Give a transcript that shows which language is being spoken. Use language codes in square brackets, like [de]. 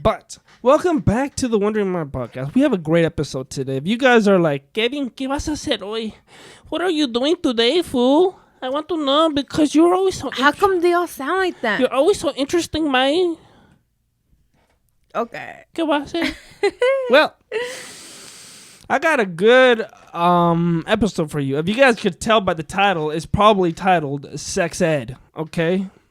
[en] But welcome back to the Wondering Mind podcast. We have a great episode today. If you guys are like, Kevin, [es] ¿qué vas a hacer hoy? [en] What are you doing today, fool? I want to know because you're always so. How come they all sound like that? You're always so interesting, man. Okay. [es] ¿Qué vas a hacer? [en] Well, I got a good episode for you. If you guys could tell by the title, it's probably titled Sex Ed, okay?